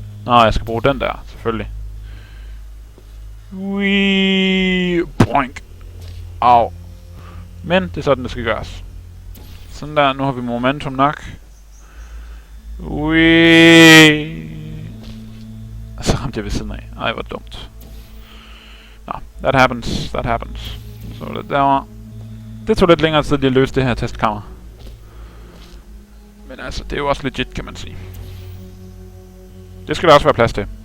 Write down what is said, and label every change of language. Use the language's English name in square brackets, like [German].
[Danish] Nå, jeg skal bruge den der, selvfølgelig. Wii, boink. Au. Men det er sådan, det skal gøres. Sådan der, nu har vi momentum nok. Wii. Og så ramte jeg ved siden af. Ej, hvor dumt. [English] Nå, that happens, that happens. [Danish] Så var det derovre. Det tog lidt længere tid lige at løse det her testkammer. Men altså, det er jo også legit, kan man sige. Det skal der også være plads til.